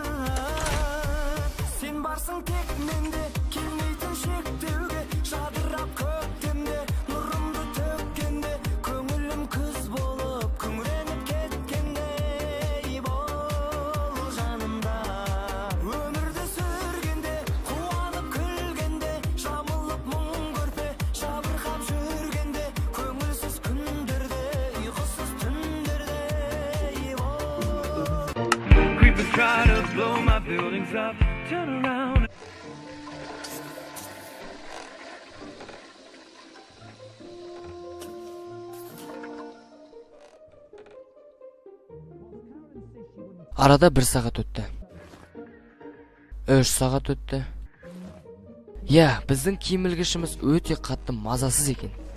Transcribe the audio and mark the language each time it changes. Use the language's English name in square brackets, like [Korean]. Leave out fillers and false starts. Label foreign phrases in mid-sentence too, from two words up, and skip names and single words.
[Kazakh] Сен барсың тек менде, келмейтін шектеуге, жадырап көктемде, нұрымды төккенде, көңілім күз болып, күңіреніп кеткенде. Өмірді сүргенде, қуанып күлгенде, жамылып мұң көрпе, жабырқап жүргенде, көңілсіз күндерде, ұйқысыз түндерде. [English] Creepers try to blow my buildings up, turn around. [Kazakh] Арада 1 сағат өтті. 3 сағат өтті. Я, біздің киім ілгішіміз өте қатты мазасыз екен.